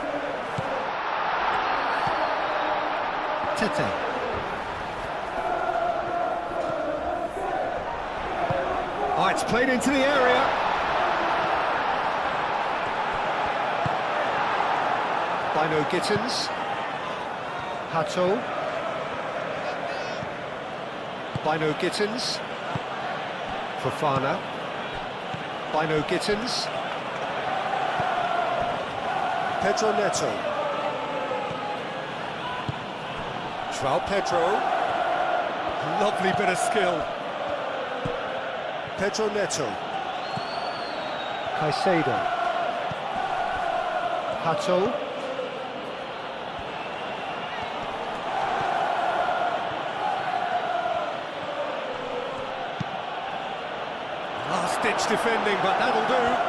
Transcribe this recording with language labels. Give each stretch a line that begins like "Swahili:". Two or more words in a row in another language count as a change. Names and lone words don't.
English: Tete. Oh, it's played into the area. Bino Gittins. Hato. Bino Gittins. Fofana. Bino Gittins. Pedro Neto. Joao Pedro. Lovely bit of skill. Pedro Neto. Caicedo. Pato. Last-ditch defending, but that'll do.